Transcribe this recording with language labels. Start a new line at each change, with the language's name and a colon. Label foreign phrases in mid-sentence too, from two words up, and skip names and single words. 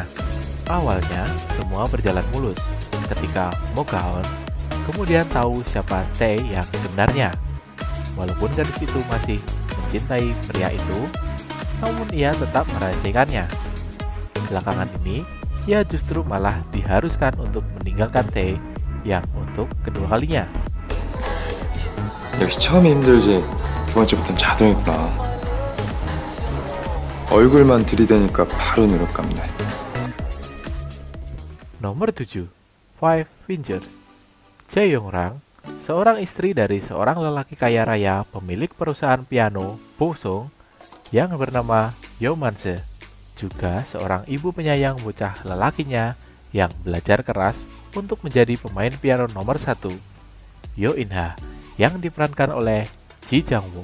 Indonesian: Awalnya, semua berjalan mulus ketika Mok Ga-hoon kemudian tahu siapa Tae yang sebenarnya. Walaupun gadis itu masih mencintai pria itu, namun ia tetap merahasiakannya. Belakangan ini, ia justru malah diharuskan untuk meninggalkan Tae yang untuk kedua kalinya.
Korean: 역시 처음이 힘들지 두 번째부터는 자동이구나. 얼굴만 들이대니까 바로 눈을 감네.
Indonesian: Nomor 7, Five Fingers. Jae Yong-rang, seorang istri dari seorang lelaki kaya raya pemilik perusahaan piano Bosong yang bernama Yo Man-se, juga seorang ibu penyayang bocah lelakinya yang belajar keras untuk menjadi pemain piano nomor 1, Yo In-ha, yang diperankan oleh Ji Chang-wook.